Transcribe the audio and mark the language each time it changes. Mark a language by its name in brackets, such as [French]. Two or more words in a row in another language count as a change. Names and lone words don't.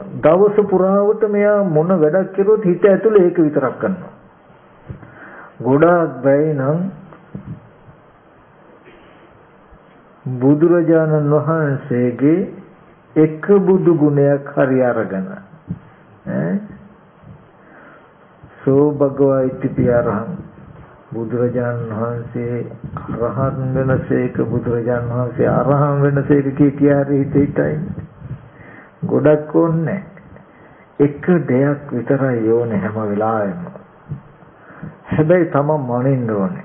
[Sinhala] දවස පුරාවට මෙයා මොන වැඩක් කරුවොත් හිත ඇතුලේ ඒක විතරක් කරනවා. ගොඩාක් බැයි නම් බුදුරජාණන් වහන්සේගේ එක බුදු ගුණයක් හරි අරගෙන [Pali] සෝ භගවා ඉති අරහං [Sinhala] බුදුරජාණන් වහන්සේ අරහන් වෙනසේක බුදුරජාණන් වහන්සේ අරහන් වෙනසේක කිය හිතයි ගොඩක් ඕනේ. එක දෙයක් විතරයි ඕනේ හැම වෙලාවෙම. හැබැයි තමන් මනින්න ඕනේ.